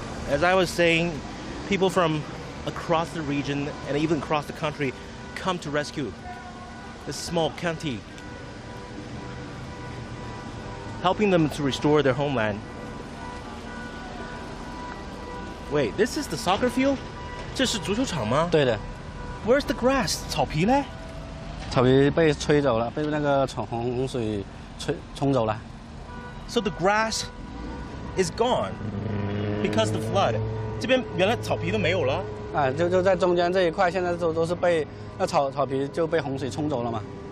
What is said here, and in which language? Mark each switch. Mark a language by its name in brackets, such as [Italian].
[English] As I was saying, people from across the region and even across the country come to rescue this small county, helping them to restore their homeland. Wait, this is the soccer field? [Chinese] 这是足球场吗？对的。 [English] Where's the grass? [Chinese] 草皮呢？草皮被吹走了，被那个洪水冲走了。 [English] So the grass is gone because the flood. [Chinese] 这边原来草皮都没有了。啊，就在中间这一块，现在都是被那草皮就被洪水冲走了嘛。